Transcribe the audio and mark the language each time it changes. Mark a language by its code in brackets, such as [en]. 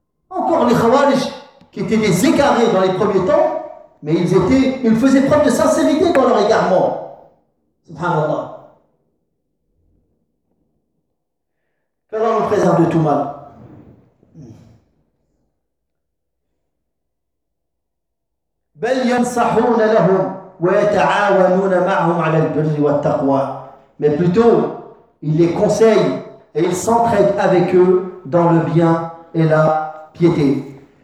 [fr] Encore les khawarij, qui étaient des égarés dans les premiers temps, mais ils faisaient preuve de sincérité dans leur égarement. Subhanallah. Qu'Allah nous préserve de tout mal. [ar] بل ينصحون لهم ويتعاونون معهم على البر والتقوى. [fr] Mais plutôt, ils les conseillent et ils s'entraident avec eux dans le bien et la piété.